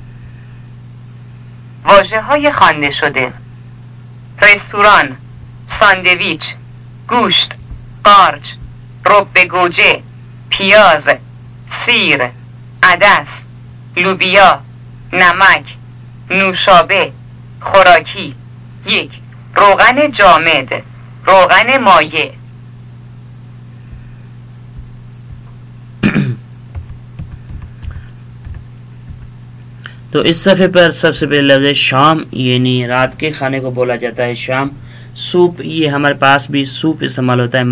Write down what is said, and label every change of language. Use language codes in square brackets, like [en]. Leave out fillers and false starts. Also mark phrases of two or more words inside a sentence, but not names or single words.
[fa] واژه‌های خوانده شده: رستوران، ساندویچ، گوشت، قارچ، رب گوجه، پیاز، سیر، عدس، لوبیا، نمک، نوشابه، خوراکی. 1. روغن جامد، روغن مایع. [ur] تو اس صفحے پر سب سے پہلے لفظ شام یعنی رات کے کھانے کو بولا جاتا ہے شام. سوپ, یہ ہمارے پاس بھی سوپ استعمال ہوتا ہے.